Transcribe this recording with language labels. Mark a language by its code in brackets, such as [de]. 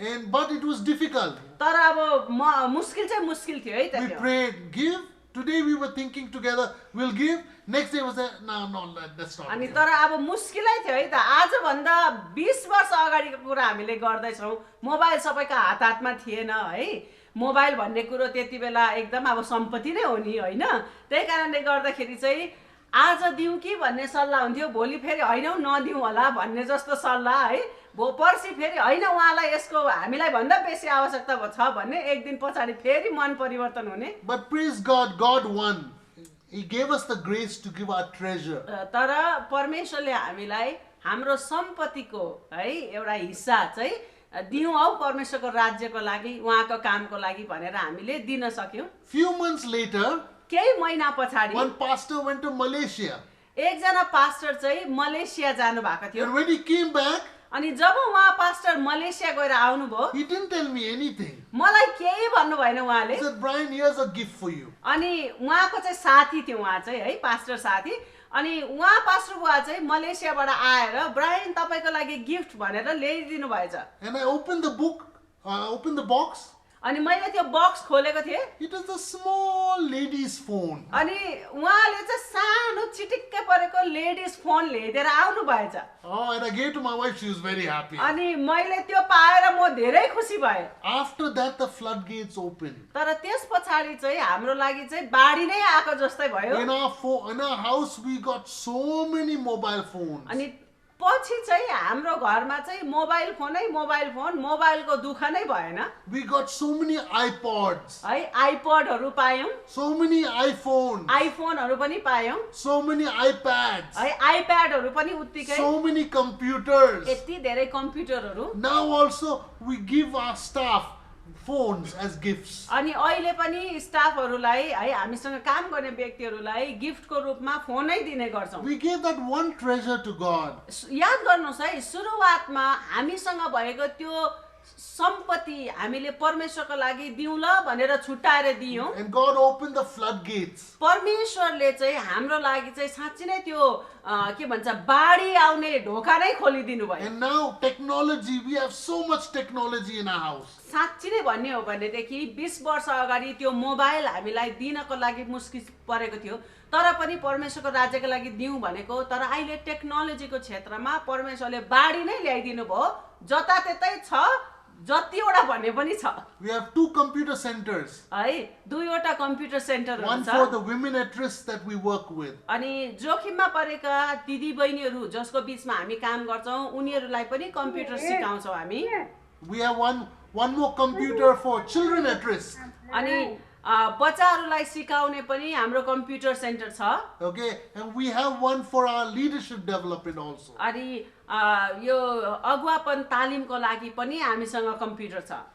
[en] But it was difficult. [ne] तर अब मुस्किल चाहिँ मुस्किल थियो है [en] We [ne] त [en] prayed, give. Today we were thinking together, we'll give. Next day was no, that's not. [ne] अनि तर अब मुस्किलै थियो है त आजभन्दा 20 वर्ष अगाडिको कुरा हामीले गर्दैछौँ मोबाइल सबैको हातमा थिएन है मोबाइल भन्ने कुरो त्यति बेला एकदम अब सम्पत्ति नै हो नि हैन त्यही कारणले गर्दाखेरि चाहिँ आज दिउँ कि भन्ने सल्लाह हुन्थ्यो भोलि फेरि हैनौ नदिउँ होला भन्ने जस्तो सल्लाह है पर्सि फेरि हैन उहाँलाई यसको हामीलाई भन्दा बेसी आवश्यकता छ भन्ने एक दिन पछाडी फेरि मन परिवर्तन हुने [en] But praise God, God won. He gave us the grace to give our treasure. [ne] तर परमेश्वरले हामीलाई हाम्रो सम्पत्तिको है एउटा हिस्सा चाहिँ दिउँ हौ परमेश्वरको राज्यको लागि उहाँको कामको लागि भनेर हामीले दिन सक्यौं [en] Few months later, [ne] केही महिना पछाडी [en] one pastor went to Malaysia. [ne] एकजना पास्टर चाहिँ मलेसिया जानु भएको थियो [en] And when he came back, [ne] अनि जब उहाँ पास्टर मलेसिया गएर आउनुभयो [en] he didn't tell me anything. [ne] मलाई केही भन्नु भएन उहाँले [en] He said, Brian, here's a gift for you. [ne] अनि उहाँको चाहिँ साथी थियो उहाँ चाहिँ है पास्टर साथी अनि उहाँ पास्टर बुवा चाहिँ मलेसियाबाट आएर ब्रायन तपाईको लागि गिफ्ट भनेर ल्याइदिनु भएछ [en] And I opened the box. [ne] अनि मैले त्यो बक्स खोलेको थिएँ [en] It is a small lady's phone. [ne] अनि उहाँले चाहिँ सानो चिटिक्कै परेको लेडिज फोन ल्याइदिएर आउनु भएछ [en] Oh, and I gave to my wife. She was very happy. [ne] अनि मैले त्यो पाएर म धेरै खुसी भएँ [en] After that, the floodgates opened. [ne] तर त्यस पछाडि चाहिँ हाम्रो लागि चाहिँ बाढी नै आएको जस्तै भयो [en] In our house, we got so many mobile phones. [ne] अनि पछि चाहिँ हाम्रो घरमा चाहिँ मोबाइल फोन मोबाइलको दुःख नै भएन [en] We got so many iPods, [ne] है आइपडहरू पायौँ [en] so many iPhones, [ne] आइफोनहरू पनि पायौँ [en] so many iPads, [ne] है आइप्याडहरू पनि उत्तिकै [en] so many computers. [ne] यति धेरै कम्प्युटरहरू [en] Now also, we give our staff phones as gifts. [ne] अनि अहिले पनि स्टाफहरूलाई है हामीसँग काम गर्ने व्यक्तिहरूलाई गिफ्टको रूपमा फोनै दिने गर्छौँ [en] We gave that one treasure to God. [ne] याद गर्नुहोस् है सुरुवातमा हामीसँग भएको त्यो सम्पत्ति हामीले परमेश्वरको लागि दिउँ ल भनेर छुट्याएर दियौँ [en] And God opened the floodgates. [ne] परमेश्वरले चाहिँ हाम्रो लागि चाहिँ साँच्चै नै त्यो के भन्छ बाढी आउने ढोका नै खोलिदिनु भयो [en] And now technology, we have so much technology in our house. [ne] साँच्ची नै भन्ने हो भनेदेखि 20 वर्ष अगाडि त्यो मोबाइल हामीलाई दिनको लागि मुस्किल परेको थियो तर पनि परमेश्वरको राज्यको लागि दिउँ भनेको तर अहिले टेक्नोलोजीको क्षेत्रमा परमेश्वरले बाढी नै ल्याइदिनु भयो जताततै छ जतिवटा भन्ने पनि छ [en] We have 2 computer centers. [ne] है दुईवटा कम्प्युटर सेन्टरहरू [en] One [ne] छ [en] for the women at risk that we work with. [ne] अनि जोखिममा परेका दिदी बहिनीहरू जसको बीचमा हामी काम गर्छौँ उनीहरूलाई पनि कम्प्युटर सिकाउँछौँ हामी [en] We have one more computer for children at risk. [ne] अनि बच्चाहरूलाई सिकाउने पनि हाम्रो कम्प्युटर सेन्टर छ [en] Okay, and we have one for our leadership development also. [ne] अनि यो अगुवापन तालिमको लागि पनि हामीसँग कम्प्युटर छ